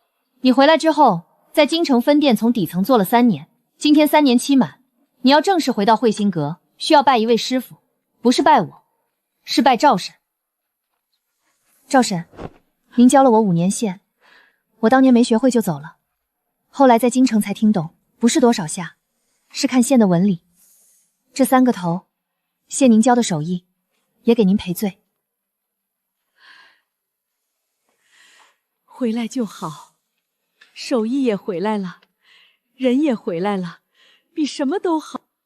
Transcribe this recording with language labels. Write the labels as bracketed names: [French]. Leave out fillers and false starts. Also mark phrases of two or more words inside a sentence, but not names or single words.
[Chinese] 你回來之後，在京城分店從底層做了3年，今天3年期滿，你要正式回到慧心閣，需要拜一位師傅，不是拜我，是拜趙嬸。趙嬸，您教了我5年線，我當年沒學會就走了，後來在京城才聽懂，不是多少下，是看線的紋理。這3個頭，謝您教的手藝，也給您賠罪。回来就好，手艺也回来了，人也回来了，比什么都好。